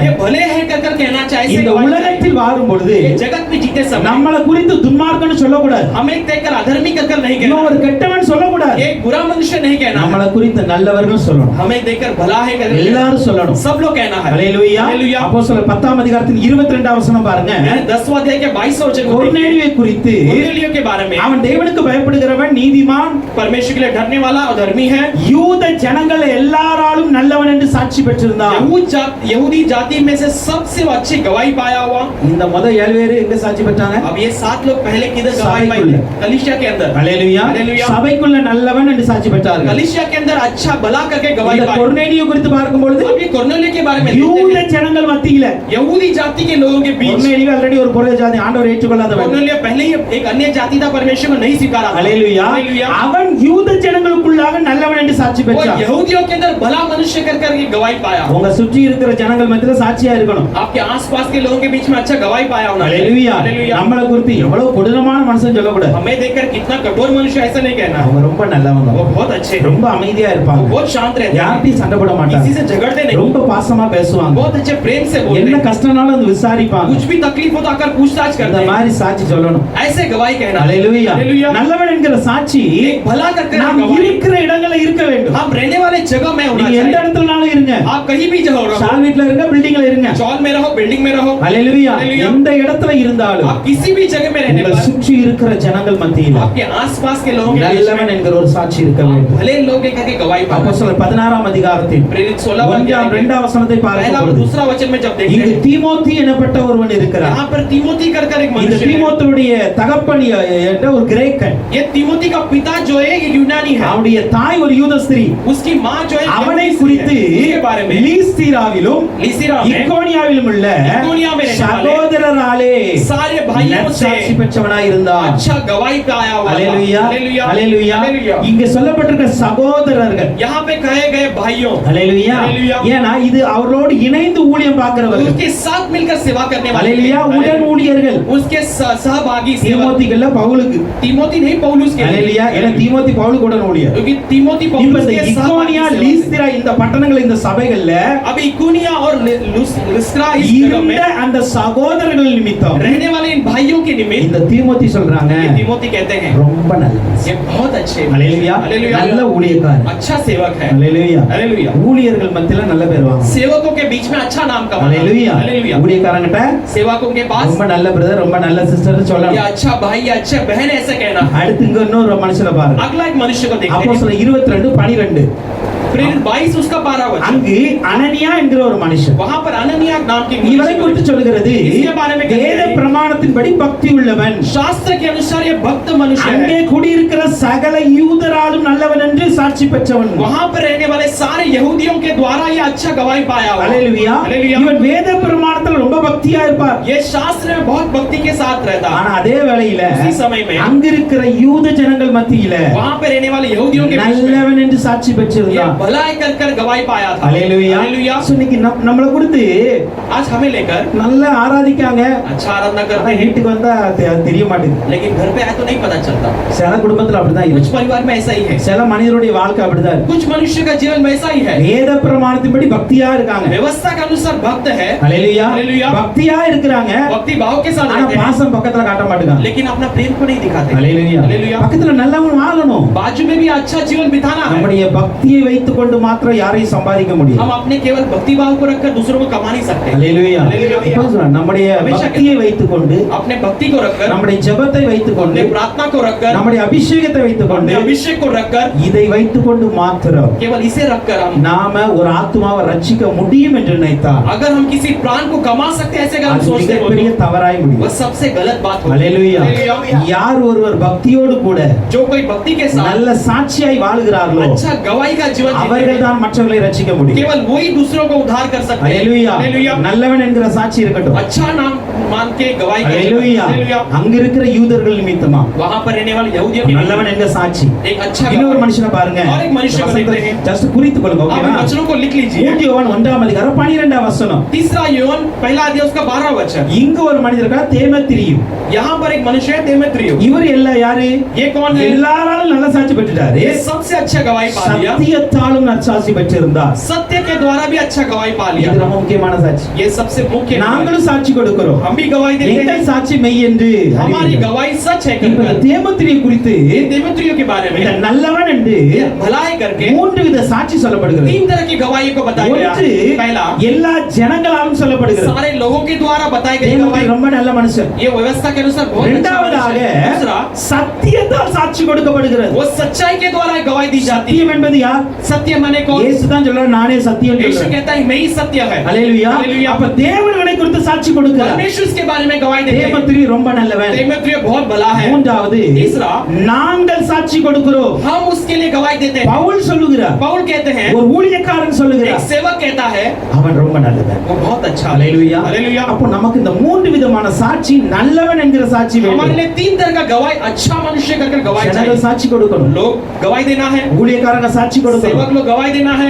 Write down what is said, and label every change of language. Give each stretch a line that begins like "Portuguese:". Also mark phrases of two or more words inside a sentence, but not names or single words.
Hindi: ये भले हैं कर कहना चाहिए।
Tamil: இந்த உலகத்தில் வாழும் பொழுது
Hindi: ये जगत में जीते समय
Tamil: நம்மளை குறித்து துன்மார்க்கன்னு சொல்லக்கூடாது,
Hindi: हमें देखकर अधर्मी कर नहीं
Tamil: இன்னும்
Hindi: कहना,
Tamil: ஒரு கெட்டவன் சொல்லக்கூடாது.
Hindi: एक बुरा मनुष्य नहीं कहना,
Tamil: நம்மளை குறித்து நல்லவர்கள் சொல்லணும்.
Hindi: हमें देखकर भला है कर
Tamil: எல்லாரும் சொல்லணும்.
Hindi: सब लोग कहना है।
Tamil: அல்லேலூயா.
Hindi: हालेलुया।
Tamil: அப்போஸ்தலர் 10ஆம் அதிகாரத்தின் 22ஆம் வசனம் பாருங்க.
Hindi: 10वां अध्याय के 22 वचन को देखिए।
Tamil: கொர்நேலியை குறித்து
Hindi: कोर्नेलियो के बारे में,
Tamil: அவன் தேவனுக்கு பயப்படுகிறவன், நீதிமான்,
Hindi: परमेश्वर के लिए डरने वाला और धर्मी है,
Tamil: யூத ஜனங்கள் எல்லாராலும் நல்லவன் என்று சாட்சி பெற்றிருந்தான்.
Hindi: यहूदी जाति में से सबसे अच्छी गवाही पाया हुआ।
Tamil: இந்த முதல் 7 பேர் எங்க சாட்சி பெற்றாங்க?
Hindi: अब ये 7 लोग पहले किधर गवाही पाई
Tamil: सभைக்குள்ள।
Hindi: थे? कलीसिया के अंदर।
Tamil: அல்லேலூயா. அல்லேலூயா। சபைக்குள்ள நல்லவன் என்று சாட்சி பெற்றார்கள்.
Hindi: कलीसिया के अंदर अच्छा भला करके गवाही
Tamil: இந்த
Hindi: पाई।
Tamil: கொர்நேலியை குறித்து பார்க்கும் பொழுது
Hindi: अब ये कोर्नेलियो के बारे में
Tamil: யூத
Hindi: देखते हैं।
Tamil: ஜனங்கள் மத்தியில
Hindi: यहूदी जाति के लोगों के बीच
Tamil: கொர்நேலியு ஆல்ரெடி ஒரு புற ஜாதி, ஆண்டவர் ஏற்றுக்கொள்ளாதவன்.
Hindi: कोर्नेलियो पहले ही एक अन्य जाति था, परमेश्वर को नहीं स्वीकारा था।
Tamil: அல்லேலூயா.
Hindi: हालेलुया।
Tamil: அவன் யூத ஜனங்களுக்குள்ளாக நல்லவன் என்று சாட்சி
Hindi: वो
Tamil: பெற்றான்.
Hindi: यहूदियों के अंदर भला मनुष्य कर ये गवाही पाया।
Tamil: உங்க சுற்றி இருக்கிற ஜனங்கள் மத்தியில சாட்சியா இருக்கணும்.
Hindi: आपके आसपास के लोगों के बीच में अच्छा गवाही पाया होना चाहिए।
Tamil: அல்லேலூயா.
Hindi: हालेलुया।
Tamil: நம்மளை குறித்து எவ்வளவு கொடூரமான மனுஷன் சொல்லக்கூடாது.
Hindi: हमें देखकर कितना कठोर मनुष्य ऐसा नहीं कहना।
Tamil: அவங்க ரொம்ப நல்லவங்க,
Hindi: वो बहुत अच्छे हैं,
Tamil: ரொம்ப அமைதியா
Hindi: वो
Tamil: இருப்பாங்க,
Hindi: बहुत शांत रहते हैं,
Tamil: யார்கிட்டயும் சண்டை போட
Hindi: किसी
Tamil: மாட்டாங்க,
Hindi: से झगड़ते नहीं,
Tamil: ரொம்ப பாசமா பேசுவாங்க,
Hindi: बहुत अच्छे प्रेम से बोलते
Tamil: என்ன
Hindi: हैं,
Tamil: கஷ்டம்னாலும் வந்து விசாரிப்பாங்க.
Hindi: कुछ भी तकलीफ हो तो आकर पूछताछ
Tamil: இந்த
Hindi: करते हैं।
Tamil: மாதிரி சாட்சி சொல்லணும்.
Hindi: ऐसे गवाही कहना।
Tamil: அல்லேலூயா.
Hindi: हालेलुया।
Tamil: நல்லவன் என்கிற சாட்சி
Hindi: एक भला करके
Tamil: நாம்
Hindi: गवाही
Tamil: இருக்கிற இடங்கள்ல இருக்க வேண்டும்.
Hindi: हम रहने वाले जगह में होना
Tamil: நீங்க எந்த
Hindi: चाहिए।
Tamil: இடத்துலனாலும் இருங்க,
Hindi: आप कहीं भी रहो,
Tamil: ஷால் வீட்ல இருங்க, பில்டிங்ல இருங்க,
Hindi: चौल में रहो, बिल्डिंग में रहो,
Tamil: அல்லேலூயா. அல்லேலூயா. எந்த இடத்துல இருந்தாலும்
Hindi: आप किसी भी जगह में रहने
Tamil: உங்களை
Hindi: पर
Tamil: சுற்றி இருக்கிற ஜனங்கள் மத்தியில
Hindi: आपके आसपास के लोगों के बीच
Tamil: நல்லவன்
Hindi: में
Tamil: என்கிற ஒரு சாட்சி இருக்க
Hindi: आप
Tamil: வேண்டும்.
Hindi: भले लोग एक करके गवाही पाना।
Tamil: அப்போஸ்தலர் 16ஆம் அதிகாரத்தில்
Hindi: प्रेरित 16वां
Tamil: 1ஆம் 2ஆம் வசனத்தை
Hindi: पहला और
Tamil: பார்க்கும் பொழுது
Hindi: दूसरा वचन में जब देखते
Tamil: இங்கு
Hindi: हैं,
Tamil: தீமோத்தி எனப்பட்ட ஒருவன் இருக்கிறான்.
Hindi: यहाँ पर तीमोथी कर एक
Tamil: இந்த
Hindi: मनुष्य है।
Tamil: தீமோத்தியுடைய தகப்பன் என்ற ஒரு கிரேக்கன்,
Hindi: ये तीमोथी का पिता जो है ये यूनानी है,
Tamil: அவனுடைய தாய் ஒரு யூத ஸ்திரீ.
Hindi: उसकी माँ जो है
Tamil: அவனை
Hindi: यहूदी
Tamil: குறித்து
Hindi: है। उसके बारे में में
Tamil: லீஸ்திராவிலும்
Hindi: लीसिरा में
Tamil: இக்கோனியாவிலும் உள்ள
Hindi: इकोनिया में रहने वाले
Tamil: சகோதரராலே
Hindi: सारे भाइयों से
Tamil: நற்சாட்சி பெற்றவனாய் இருந்தான்.
Hindi: अच्छा गवाही पे आया हुआ था।
Tamil: ஹalleluya
Hindi: हालेलुया
Tamil: ஹalleluya.
Hindi: हालेलुया।
Tamil: இங்க சொல்லப்பட்டிருக்க சகோதரர்கள்,
Hindi: यहाँ पे कहे गए भाइयों,
Tamil: ஹalleluya,
Hindi: हालेलुया।
Tamil: ஏனா இது அவரோடு இணைந்து ஊழியம் பார்க்கிறவர்கள்,
Hindi: उसके साथ मिलकर सेवा करने वाले,
Tamil: ஹalleluya, உடன் ஊழியர்கள்.
Hindi: उसके सहभागी सेवा।
Tamil: தீமோத்திகல்ல பவுலுக்கு,
Hindi: तीमोथी नहीं पौलुस के लिए,
Tamil: ஹalleluya, ஏனா தீமோத்தி பவுலுக்கு உடன் ஊழியர்.
Hindi: क्योंकि तीमोथी
Tamil: இப்ப
Hindi: पौलुस
Tamil: இந்த
Hindi: के
Tamil: இக்கோனியா
Hindi: सहभागी सेवा।
Tamil: லீஸ்திரா இந்த பட்டணங்கள் இந்த சபைகள்ல
Hindi: अभी इकोनिया और लिस्त्रा इस जगह
Tamil: இருந்த
Hindi: में
Tamil: அந்த சகோதரர்கள் நிமித்தம்
Hindi: रहने वाले इन भाइयों के निमित्त
Tamil: இந்த தீமோத்தி சொல்றாங்க,
Hindi: तीमोथी कहते हैं
Tamil: ரொம்ப நல்ல,
Hindi: ये बहुत अच्छे,
Tamil: ஹalleluya,
Hindi: हालेलुया,
Tamil: நல்ல ஊழியக்காரர்,
Hindi: अच्छा सेवक है,
Tamil: ஹalleluya,
Hindi: हालेलुया,
Tamil: ஊழியர்கள் மத்தியில நல்ல பேர் வாங்க,
Hindi: सेवकों के बीच में अच्छा नाम कमाना,
Tamil: ஹalleluya,
Hindi: हालेलुया,
Tamil: ஊழியக்காரங்கட்ட
Hindi: सेवकों के पास
Tamil: ரொம்ப நல்ல பிரதர், ரொம்ப நல்ல சிஸ்டர்
Hindi: ये
Tamil: சொல்லலாம்.
Hindi: अच्छा भाई या अच्छा बहन ऐसे कहना।
Tamil: அடுத்து இங்க இன்னொரு மனுஷனை பாருங்க,
Hindi: अगला एक मनुष्य को देखते हैं,
Tamil: அப்போஸ்தலர் 22:12.
Hindi: प्रेरित 22 उसका 12 वचन।
Tamil: அங்கு அனனியா என்கிற ஒரு மனுஷன்,
Hindi: वहां पर अननिया नाम के
Tamil: இவரை
Hindi: मनुष्य
Tamil: குறித்து சொல்கிறது,
Hindi: इसके बारे में कहते
Tamil: வேத
Hindi: हैं,
Tamil: பிரமாணத்தின்படி பக்தி உள்ளவன்,
Hindi: शास्त्र के अनुसार ये भक्त मनुष्य
Tamil: அங்கே
Hindi: है,
Tamil: குடியிருக்கிற சகல யூதராலும் நல்லவன் என்று சாட்சி பெற்றவன்.
Hindi: वहां पर रहने वाले सारे यहूदियों के द्वारा ये अच्छा गवाही पाया हुआ।
Tamil: ஹalleluya.
Hindi: हालेलुया।
Tamil: இவன் வேத பிரமாணத்துல ரொம்ப பக்தியா இருப்பார்.
Hindi: ये शास्त्र में बहुत भक्ति के साथ रहता,
Tamil: ஆனா அதே வேளையில
Hindi: उसी समय में
Tamil: அங்க இருக்கிற யூத ஜனங்கள் மத்தியில
Hindi: वहां पे रहने वाले यहूदियों के बीच में
Tamil: நல்லவன் என்று சாட்சி
Hindi: ये
Tamil: பெற்றிருந்தான்.
Hindi: भलाई कर गवाही पाया था।
Tamil: ஹalleluya.
Hindi: हालेलुया।
Tamil: So, இன்னைக்கு நம்மள குறித்து
Hindi: आज हमें लेकर
Tamil: நல்லா ஆராதிக்காங்க,
Hindi: अच्छा आराधना
Tamil: ஆனா
Hindi: करते हैं,
Tamil: வீட்டுக்கு வந்தா அது தெரிய மாட்டேங்குது.
Hindi: लेकिन घर पे आए तो नहीं पता चलता।
Tamil: சில குடும்பத்துல அப்படிதான்
Hindi: कुछ
Tamil: இருக்கு,
Hindi: परिवार में ऐसा ही है,
Tamil: சில மனிதருடைய வாழ்க்கை அப்படிதான் இருக்கு.
Hindi: कुछ मनुष्य का जीवन वैसा ही है,
Tamil: வேத பிரமாணத்தின்படி பக்தியா இருக்காங்க,
Hindi: व्यवस्था के अनुसार भक्त है,
Tamil: ஹalleluya,
Hindi: हालेलुया।
Tamil: பக்தியா இருக்கிறாங்க,
Hindi: भक्ति भाव के साथ
Tamil: ஆனா
Hindi: रहते हैं,
Tamil: பாசம் பக்கத்துல காட்ட மாட்டாங்க.
Hindi: लेकिन अपना प्रेम को नहीं दिखाते।
Tamil: ஹalleluya.
Hindi: हालेलुया।
Tamil: பக்கத்துல நல்லவன் வாழணும்.
Hindi: बाजू में भी अच्छा जीवन बिताना है।
Tamil: நம்முடைய பக்தியை வைத்துக் கொண்டு மாத்திரம் யாரையும் சம்பாதிக்க முடியும்.
Hindi: हम अपने केवल भक्ति भाव को रखकर दूसरों को कमा नहीं सकते।
Tamil: ஹalleluya.
Hindi: हालेलुया।
Tamil: இப்போ சொல்றேன், நம்முடைய
Hindi: हमेशा
Tamil: பக்தியை வைத்துக் கொண்டு,
Hindi: अपने भक्ति को रखकर,
Tamil: நம்முடைய ஜெபத்தை வைத்துக் கொண்டு,
Hindi: अपने प्रार्थना को रखकर,
Tamil: நம்முடைய அபிஷேகத்தை வைத்துக் கொண்டு,
Hindi: अपने अभिषेक को रखकर,
Tamil: இதை வைத்துக் கொண்டு மாத்திரம்
Hindi: केवल इसे रखकर हम
Tamil: நாம ஒரு ஆத்துமாவை ரட்சிக்க முடியும் என்று நினைத்தால்
Hindi: अगर हम किसी प्राण को कमा सकते हैं ऐसे अगर हम
Tamil: அது
Hindi: सोचते हो
Tamil: மிகப்பெரிய
Hindi: तो
Tamil: தவறாய்
Hindi: वह
Tamil: முடியும்.
Hindi: सबसे गलत बात होगी।
Tamil: ஹalleluya.
Hindi: हालेलुया।
Tamil: யார் ஒருவர் பக்தியோடு கூட
Hindi: जो कोई भक्ति के साथ
Tamil: நல்ல சாட்சியாய் வாழ்கிறார்களோ
Hindi: अच्छा गवाही का जीवन जीते
Tamil: அவர்கள்
Hindi: हैं,
Tamil: தான் மற்றவர்களை ரட்சிக்க முடியும்.
Hindi: केवल वही दूसरों को उद्धार कर सकते हैं।
Tamil: ஹalleluya.
Hindi: हालेलुया।
Tamil: நல்லவன் என்கிற சாட்சி இருக்கட்டும்.
Hindi: अच्छा नाम मान के गवाही करें।
Tamil: ஹalleluya.
Hindi: हालेलुया।
Tamil: அங்க இருக்கிற யூதர்கள் நிமித்தமா
Hindi: वहां पर रहने वाले यहूदियों के
Tamil: நல்லவன் என்கிற சாட்சி.
Hindi: एक अच्छा
Tamil: இன்னொரு
Hindi: गवाही।
Tamil: மனுஷனை பாருங்க,
Hindi: और एक मनुष्य को देखते हैं।
Tamil: ஜஸ்ட் குறித்துக் கொள்ளுங்க,
Hindi: आप
Tamil: ஓகேவா?
Hindi: इन वचनों को लिख लीजिए।
Tamil: 1 யோவான் 1:12
Hindi: तीसरा யோவான் पहला अध्याय उसका 12 वचन।
Tamil: இங்க ஒரு மனிதர் இருக்கா, தேமேத்திரியு.
Hindi: यहाँ पर एक मनुष्य है देमेत्रियो।
Tamil: இவர் எல்லாம் யாரு?
Hindi: ये कौन है?
Tamil: எல்லாராலும் நல்ல சாட்சி பெற்றுட்டாரு,
Hindi: ये सबसे अच्छा गवाही पा लिया,
Tamil: சத்தியத்தாலும் நற்சாட்சி பெற்றிருந்தார்.
Hindi: सत्य के द्वारा भी अच्छा गवाही पा लिया।
Tamil: இது ரொம்ப முக்கியமான சாட்சி.
Hindi: ये सबसे मुख्य गवाही।
Tamil: நாங்களும் சாட்சி கொடுக்கிறோம்,
Hindi: हम भी गवाही देते
Tamil: எங்கள்
Hindi: हैं,
Tamil: சாட்சி மெய் என்று
Hindi: हमारी
Tamil: அறிவீர்கள்.
Hindi: गवाही सच है
Tamil: இப்ப
Hindi: कहकर।
Tamil: தேமேத்திரியு குறித்து
Hindi: ये देमेत्रियो के बारे
Tamil: இந்த
Hindi: में
Tamil: நல்லவன் என்று
Hindi: भलाई करके
Tamil: 3 வித சாட்சி சொல்லப்படுகிறது.
Hindi: 3 तरह की गवाही को बताया गया।
Tamil: ஒன்று
Hindi: पहला
Tamil: எல்லா ஜனங்களாலும் சொல்லப்படுகிறது.
Hindi: सारे लोगों के द्वारा बताई गई
Tamil: தேமேத்திரியு
Hindi: गवाही,
Tamil: ரொம்ப நல்ல மனுஷன்.
Hindi: ये व्यवस्था के अनुसार बहुत अच्छा
Tamil: இரண்டாவதாக
Hindi: मनुष्य है। दूसरा
Tamil: சத்தியத்தால் சாட்சி கொடுக்கப்படுகிறது.
Hindi: वो सच्चाई के द्वारा गवाही दी जाती है।
Tamil: சத்தியம் என்பது யார்?
Hindi: सत्य माने कौन?
Tamil: இயேசு தான் சொல்றார், நானே சத்தியம்
Hindi: यीशु
Tamil: சொல்றார்.
Hindi: कहता है मैं ही सत्य है।
Tamil: ஹalleluya.
Hindi: हालेलुया।
Tamil: அப்ப தேவன் இவனை குறித்து சாட்சி கொடுக்கிறார்.
Hindi: परमेश्वर इसके बारे में गवाही देते हैं।
Tamil: தேமேத்திரியு ரொம்ப நல்லவன்.
Hindi: देमेत्रियो बहुत भला है।
Tamil: மூன்றாவது
Hindi: तीसरा
Tamil: நாங்கள் சாட்சி கொடுக்கிறோம்.
Hindi: हम उसके लिए गवाही देते हैं।
Tamil: பவுல் சொல்லுகிறார்,
Hindi: पौल कहते हैं,
Tamil: ஒரு ஊழியக்காரன்
Hindi: एक
Tamil: சொல்லுகிறார்,
Hindi: सेवक कहता है
Tamil: அவன் ரொம்ப நல்லவன்.
Hindi: वो बहुत अच्छा है।
Tamil: ஹalleluya.
Hindi: हालेलुया।
Tamil: அப்போ நமக்கு இந்த 3 விதமான சாட்சி, நல்லவன் என்கிற சாட்சி
Hindi: हमारे
Tamil: வேண்டும்.
Hindi: लिए 3 तरह का गवाही, अच्छा मनुष्य करके गवाही
Tamil: ஜனங்கள்
Hindi: चाहिए।
Tamil: சாட்சி கொடுக்கணும்,
Hindi: लोग गवाही देना है,
Tamil: ஊழியக்காரங்க சாட்சி
Hindi: सेवक
Tamil: கொடுக்கணும்,
Hindi: लोग गवाही देना है,